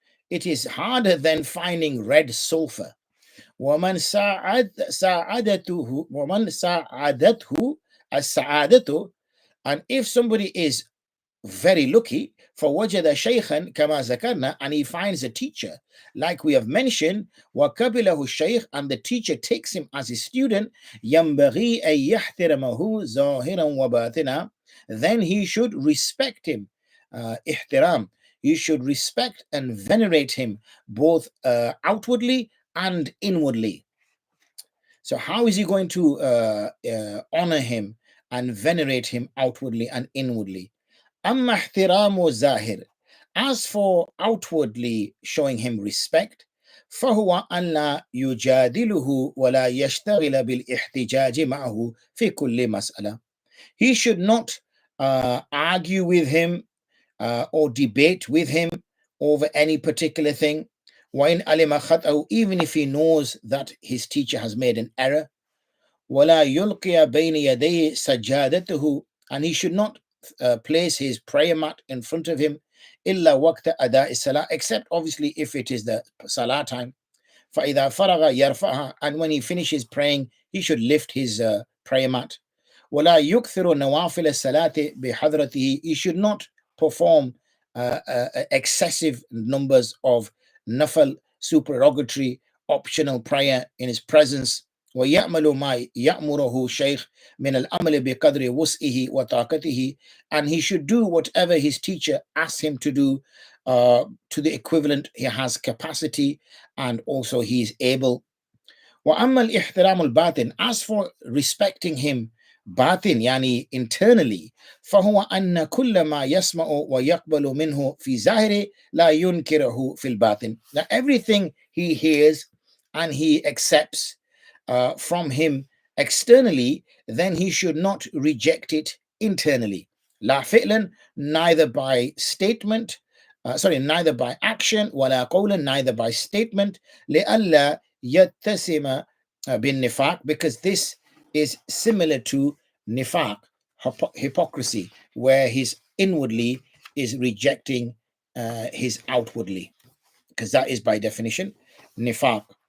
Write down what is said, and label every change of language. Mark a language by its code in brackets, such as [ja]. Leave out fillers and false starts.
[en] It is harder than finding red sulfur. [ar] ومن ساعدته السعادة, [en] and if somebody is very lucky, [ar] فوجد شيخا كما ذكرنا, [en] and he finds a teacher like we have mentioned, [ar] وقبله الشيخ, [en] and the teacher takes him as his student, [ar] ينبغي أن يحترمه ظاهرا وباطنا, [en] then he should respect him. [ar] احترام, [en] you should respect and venerate him both outwardly and inwardly. So how is he going to honor him and venerate him outwardly and inwardly? [ar] أما احترام الظاهر, [en] as for outwardly showing him respect, [ar] فهو أن لا يجادله ولا يشتغل بالاحتجاج معه في كل مسألة. [en] He should not argue with him or debate with him over any particular thing. [ar] وإن علم خطأه, [en] even if he knows that his teacher has made an error. [ar] ولا يلقي بين يديه سجادته, [en] and he should not place his prayer mat in front of him, [ar] إلا وقت أداء الصلاة, [en] except obviously if it is the salah time. [ar] فإذا فرغ يرفعها, [en] and when he finishes praying, he should lift his prayer mat. [ar] ولا يكثر نوافل الصلاة بحضرته, [en] he should not perform excessive numbers of nafal, supererogatory, optional prayer in his presence. [ar] ويعمل ما يأمره شيخ من الأمل بقدر وسعه وطاقته, [en] and he should do whatever his teacher asks him to do to the equivalent he has capacity and also he is able. [ar] وأما الاحترام الباطن, [en] as for respecting him [ar] باطن يعني [en] internally, [ar] فهو أن كل ما يسمع ويقبل منه في ظاهره لا ينكره في الباطن. [en] Now everything he hears and he accepts from him externally, then he should not reject it internally. [ar] لا فعلا, [en] neither by statement, neither by action, [ar] ولا قولا, [en] neither by statement, [ar] لئلا يتسم بالنفاق, [en] because this is similar to nifaq, hypocrisy, where his inwardly is rejecting his outwardly, because that is by definition nifaq.